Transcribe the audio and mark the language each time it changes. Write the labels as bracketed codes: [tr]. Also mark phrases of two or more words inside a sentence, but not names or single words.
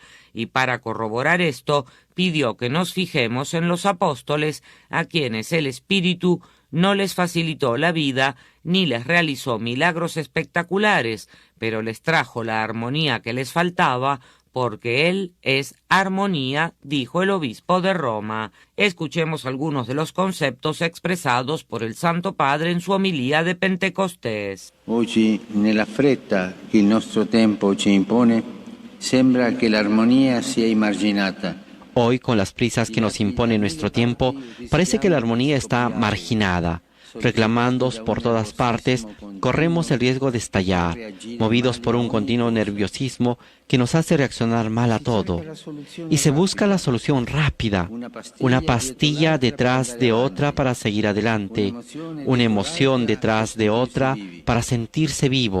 [es] Y para corroborar esto, pidió que nos fijemos en los apóstoles, a quienes el Espíritu no les facilitó la vida ni les realizó milagros espectaculares, pero les trajo la armonía que les faltaba, porque Él es armonía, dijo el obispo de Roma. Escuchemos algunos de los conceptos expresados por el Santo Padre en su homilía de Pentecostés. [it] Oggi, nella fretta che il nostro tempo ci impone, sembra che l'armonia sia emarginata. [es] Hoy, con las prisas que nos impone nuestro tiempo, parece que la armonía está marginada. Reclamándoos por todas partes, corremos el riesgo de estallar, movidos por un continuo nerviosismo que nos hace reaccionar mal a todo. Y se busca la solución rápida, una pastilla detrás de otra para seguir adelante, una emoción detrás de otra para sentirse vivos.